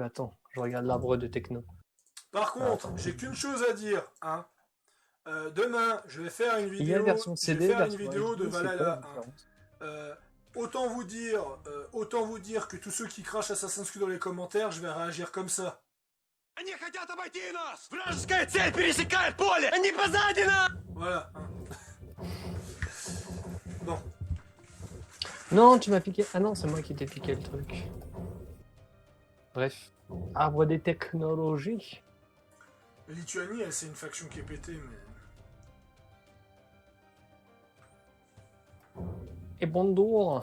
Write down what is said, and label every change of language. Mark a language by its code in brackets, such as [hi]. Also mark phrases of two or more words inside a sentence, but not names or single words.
[fr] Attends, je regarde l'arbre de techno. Par contre, j'ai qu'une chose à dire. Hein. Demain, je vais faire une vidéo. Il y a version CD, je vais faire une vidéo de Valhalla. autant vous dire que tous ceux qui crachent Assassin's Creed dans les commentaires, je vais réagir comme ça. [ru] Они хотят обойти нас! Вражеская цель пересекает поле! Они позади нас! [fr] Voilà. Bon. Non, tu m'as piqué. Ah non, c'est moi qui t'ai piqué le truc. Bref. Arbre des technologies. Lituanie, c'est une faction qui est pétée, mais... Et bonjour.